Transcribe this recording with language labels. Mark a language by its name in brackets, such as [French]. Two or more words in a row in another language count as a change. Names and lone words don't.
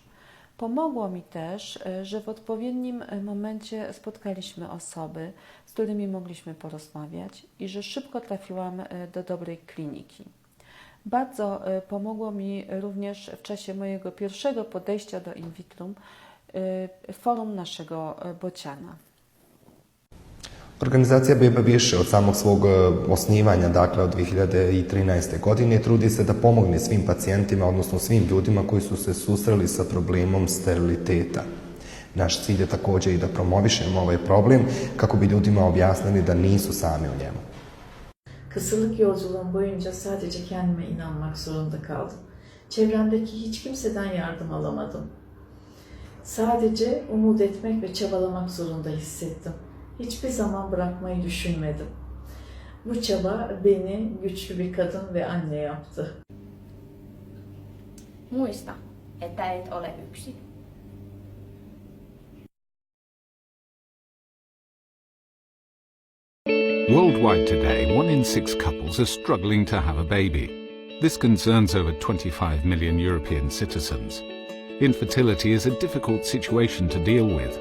[Polish] Pomogło mi też, że w odpowiednim momencie spotkaliśmy osoby, z którymi mogliśmy porozmawiać i że szybko trafiłam do dobrej kliniki. Bardzo pomogło mi również w czasie mojego pierwszego podejścia do [Latin] in vitrum [Polish] forum naszego bociana. [Bosnian] Organizacija Beba Više od samog svog osnivanja, dakle od 2013. godine, trudi se da pomogne svim pacijentima, odnosno svim ljudima koji su se susreli sa problemom steriliteta. Naš cilj je također i da promovišemo ovaj problem kako bi ljudima objasnili da nisu sami u njemu. [Turkish] Kısırlık yolculuğum boyunca sadece kendime inanmak zorunda kaldım. Çevremdeki hiç kimseden yardım alamadım. Sadece umut etmek ve çabalamak zorunda hissettim. Hiçbir zaman bırakmayı düşünmedim. Bu çaba beni güçlü bir kadın ve anne yaptı. [Finnish] Muista, että et ole yksin. [English] Worldwide today, 1 in 6 couples are struggling to have a baby. This concerns over 25 million European citizens. Infertility is a difficult situation to deal with.